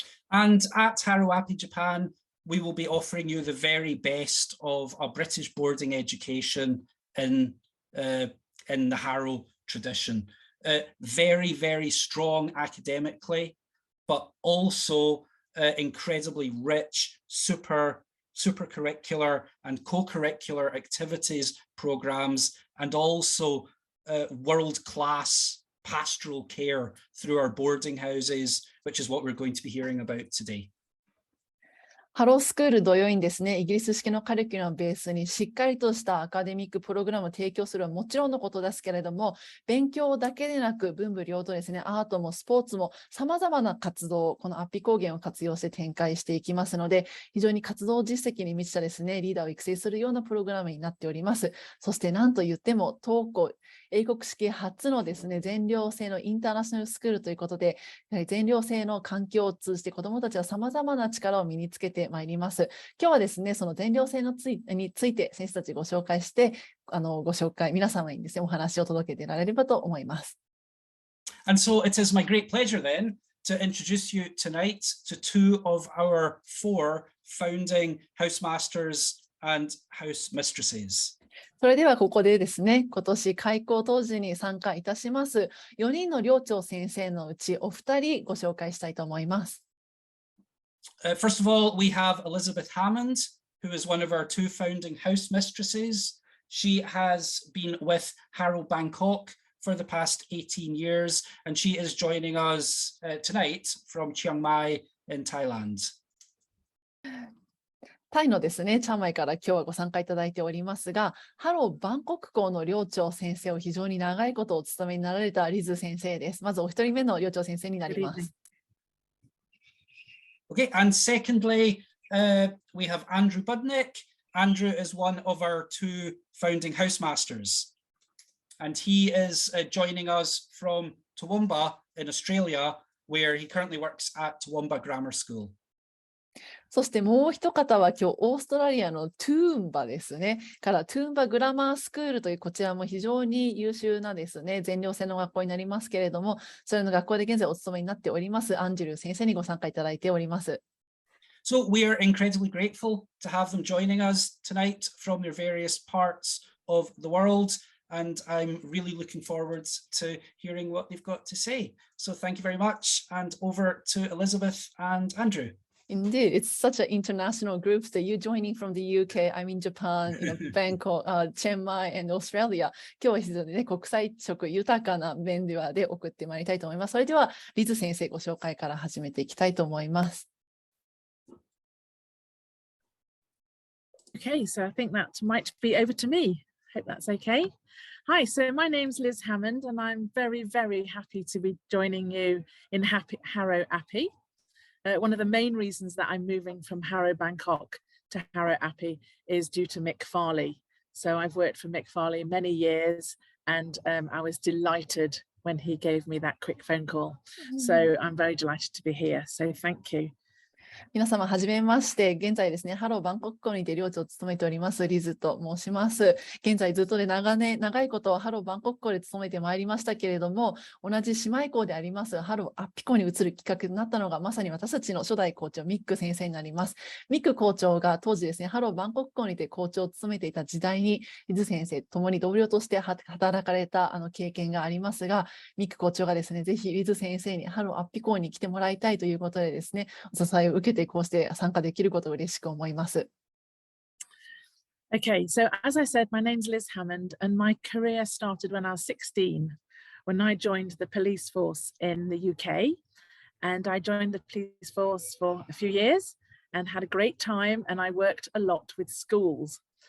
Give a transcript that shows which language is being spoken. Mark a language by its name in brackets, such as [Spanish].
[English] And at Harrow Appi Japan, we will be offering you the very best of a British boarding education in the Harrow tradition. Very, very strong academically, but also incredibly rich super curricular and co-curricular activities programs, and also world-class pastoral care through our boarding houses, which is what we're going to be hearing about today. [Japanese] ハロースクール同様にですね、イギリス式のカリキュラムをベースにしっかりとしたアカデミックプログラムを提供するのはもちろんのことですけれども、勉強だけでなく文武両道ですね、アートもスポーツもさまざまな活動をこのアッピ高原を活用して展開していきますので、非常に活動実績に満ちたですね、リーダーを育成するようなプログラムになっております。そして何と言っても当校英国式初のですね、全寮制のインターナショナルスクールということで、やはり全寮制の環境を通じて子どもたちはさまざまな力を身につけてまいります。今日はですね、その全寮制について先生たちご紹介して、皆様にですね、お話を届けていられればと思います。 [English] And so it is my great pleasure then to introduce you tonight to two of our 4 founding housemasters and house mistresses. [Japanese] それではここでですね、今年開校当時に参加いたします4人の寮長先生のうちお二人ご紹介したいと思います。 [English] First of all, we have Elizabeth Hammond, who is one of our 2 founding house mistresses. She has been with Harrow Bangkok for the past 18 years, and she is joining us tonight from Chiang Mai in Thailand. [Japanese] タイのですね、チャンマイから今日はご参加いただいておりますが、ハローバンコク校の寮長先生を非常に長いことお務めになられたリズ先生です。まずお一人目の寮長先生になります。 [English] Okay, and secondly, we have Andrew Budnick. Andrew is one of our 2 founding housemasters, and he is joining us from Toowoomba in Australia, where he currently works at Toowoomba Grammar School. [Japanese] そしてもう一方は今日オーストラリアのトゥーンバですね。からトゥーンバグラマースクールというこちらも非常に優秀なですね、全寮制の学校になりますけれども、それの学校で現在お勤めになっておりますアンジェル先生にご参加いただいております。 [English] So we are incredibly grateful to have them joining us tonight from their various parts of the world. And I'm really looking forward to hearing what they've got to say. So thank you very much. And over to Elizabeth and Andrew. Indeed, it's such an international group that you're joining from the UK. I'm in Japan, Bangkok, Chiang Mai, and Australia. [Japanese] 今日は非常にね、国際色豊かな面で送ってまいりたいと思います。それでは、リズ先生ご紹介から始めていきたいと思います。 [English] Okay, so I think that might be over to me. Hope that's okay. Hi, so my name's Liz Hammond, and I'm very, very happy to be joining you in Harrow Appi. One of the main reasons that I'm moving from Harrow Bangkok to Harrow Appi is due to Mick Farley. So I've worked for Mick Farley many years, and I was delighted when he gave me that quick phone call. So I'm very delighted to be here. So thank you. [Japanese] 皆様、はじめまして。現在ですね、ハローバンコク校にて寮長を務めております、リズと申します。現在ずっとで長いことハローバンコク校で務めてまいりましたけれども、同じ姉妹校でありますハローアッピ校に移るきっかけとなったのが、まさに私たちの初代校長、ミック先生になります。ミック校長が当時ですね、ハローバンコク校にて校長を務めていた時代に、リズ先生、共に同僚として働かれた経験がありますが、ミック校長がですね、ぜひリズ先生にハローアッピ校に来てもらいたいということでですね、お支えを受けてこうして参加できることを嬉しく思います。 [English] Okay, so as I said, my name's Liz Hammond, and my career started when I was 16, when I joined the police force in the UK. And I joined the police force for a few years and had a great time, and I worked a lot with schools.